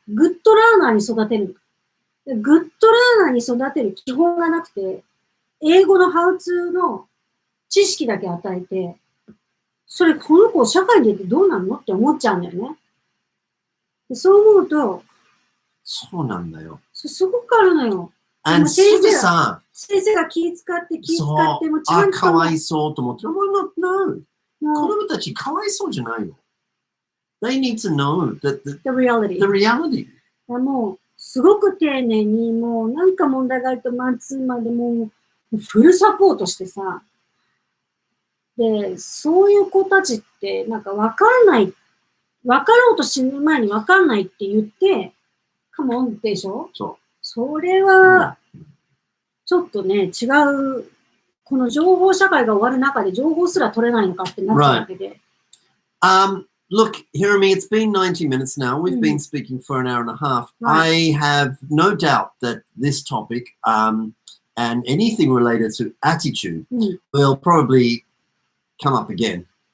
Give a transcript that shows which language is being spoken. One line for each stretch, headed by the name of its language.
Japanese: グッドラーナーに育てる。グッドラーナーに育てる基本がなくて、英語のハウツーの知識だけ与えて、それ、この子社会に出てどうなのって思っちゃうんだよね。でそう思うと、そうなんだよ。すごくあるのよ。先生が気使ってもちゃんと。かわいそうと思って。
English: No.
Japanese: 子供たちかわいそうじゃないよ。
English: They need to know the reality.
Japanese: もう、すごく丁寧に、もうなんか問題があるとマンツーマンでもうフルサポートしてさ。で、そういう子たちってなんかわかろうと死ぬ前にわかんないって言って、カモンでしょ？それは、ちょっとね、違う、この情報社会が終わる中で情報すら取れないのかってなっちゃうわけで。
English: Look, Hirami, it's been 90 minutes now. We've been speaking for an hour and a half. I have no doubt that this topic and anything related to attitude will probably come up again.